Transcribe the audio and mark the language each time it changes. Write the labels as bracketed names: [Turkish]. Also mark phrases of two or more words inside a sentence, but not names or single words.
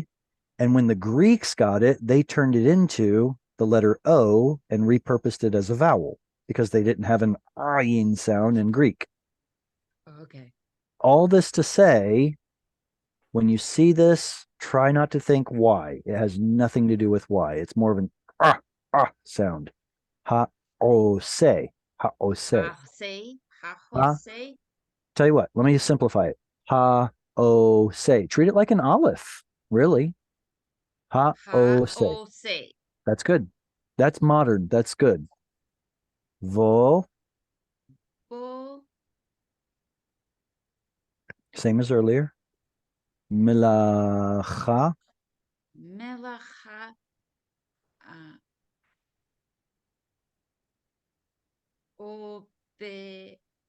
[English] And when the Greeks got it, they turned it into the letter O and repurposed it as a vowel because they didn't have an ayin sound in Greek. Okay. All this to say, when you see this, try not to think Y. It has nothing to do with Y. It's more of an sound. Ha-o-se. Ha-o-se. Ha-ho-se. Tell you what, let me simplify it. Ha-o-se. Treat it like an aleph, really. Ha-o-se. Ha-ho-se. That's good. That's modern. That's good. Vo, Bo. same as earlier. Milacha, Melacha. Obe.